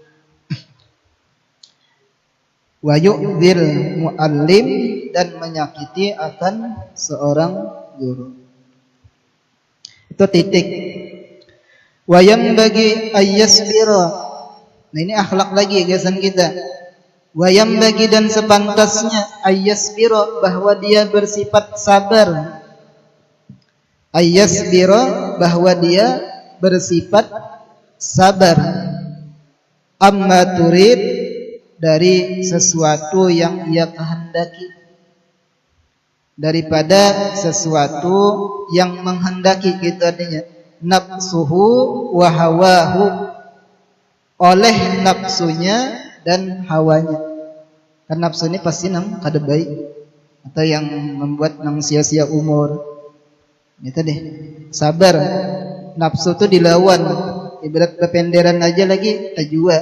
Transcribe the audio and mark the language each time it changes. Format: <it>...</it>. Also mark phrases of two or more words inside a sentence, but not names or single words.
<ar>ويؤذي المعلم,</ar> <id>dan menyakiti akan seorang guru. Itu titik.</id> <ar>وينبغي أن يصبر.</ar> <bjn>Nah ini akhlak lagi gasan kita.</bjn> <ar>وينبغي,</ar> <id>dan sepantasnya ayyasbira, bahwa dia bersifat sabar. Ayyasbira, bahwa dia bersifat sabar.</id> <ar>عما تريد,</ar> <id>dari sesuatu yang ia kehendaki, daripada sesuatu yang menghendaki, gitu artinya.</id> <ar>نفسه وهواه,</ar> <id>oleh nafsunya dan hawanya.</id> <bjn>Kan nafsu ini pasti nang kada baik, atau yang membuat nang sia-sia umur.</bjn> <id>Itu deh, sabar.</id> <bjn>Nafsu itu dilawan, ibarat kependeran aja lagi tajua.</bjn>